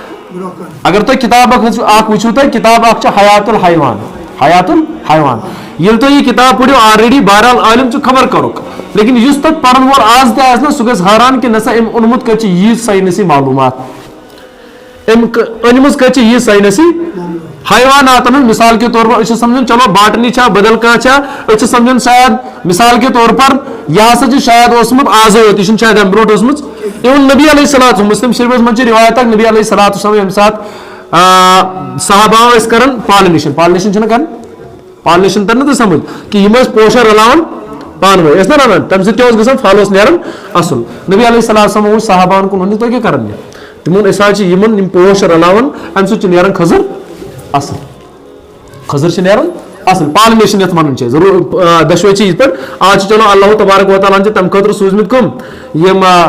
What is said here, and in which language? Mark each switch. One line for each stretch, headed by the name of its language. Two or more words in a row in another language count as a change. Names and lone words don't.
Kashmiri: اگر تُہۍ کِتاب اکھ وٕچھِو تُہۍ کِتاب اکھ چھِ حیات الحیوان حیات الحیوان ییٚلہِ تُہۍ یہِ کِتاب پٔرِو آلریڈی بہرحال عٲلِم چھُ خبر کَرُکھ لیکن یُس تَتھ پرن وول آز تہِ آسہِ نا سُہ گژھِ حٲران کہ نسا أمۍ اوٚنمُت کَتہِ چھِ ییٖژ ساینسی معلوٗمات أمۍ أنمٕژ کَتہِ چھِ ییٖژ ساینسی حیواناتن ہُنٛد
Urdu: مثال کے طور پر
Kashmiri: أسۍ چھِ سمجھان چلو باٹنی چھا بدل کانٛہہ چھا أسۍ چھِ سمجھان شاید
Urdu: مثال کے طور پر
Kashmiri: یہِ ہسا چھُ شاید اوسمُت آزے یوت یہِ چھُنہٕ شاید اَمہِ برونٛٹھ اوسمٕژ اِوٕن
Arabic: نبی علیہ الصلوۃ
Kashmiri: مسلم شریفس منٛز چھِ رِوایت اکھ
Arabic: نبی علیہ الصلوۃ والسلام
Kashmiri: ییٚمہِ ساتہٕ صحابہ ٲسۍ کران پالنیشن چھِنہ کران پالنیشن تر نا تۄہہِ سمجھ کہ یِم ٲسۍ پوشر رلاوان پانہٕ ؤنۍ ٲسۍ نا رنان تمہِ سۭتۍ کیٛاہ اوس گژھان پھل اوس نیران اصل
Arabic: نبی علیہ الصلوۃ والسلام
Kashmiri: وٕچھ صحابہن کُن ووٚن تُہۍ کیٛاہ کران یہِ تِمو ووٚن أسۍ حظ چھِ یِمن یِم پوش رلاوان امہِ سۭتۍ چھُ نیران کھٔزٕر اصل کھٔزٕر چھِ نیران اصل پالنیشن یتھ ونان چھِ ضروٗر دۄشوے چھِ یِتھ پٲٹھۍ آز چھِ چلو
Arabic: اللہ تبارک و تعالیٰ
Kashmiri: ہن چھِ تمہِ خٲطرٕ سوٗزمٕتۍ کٕم یِم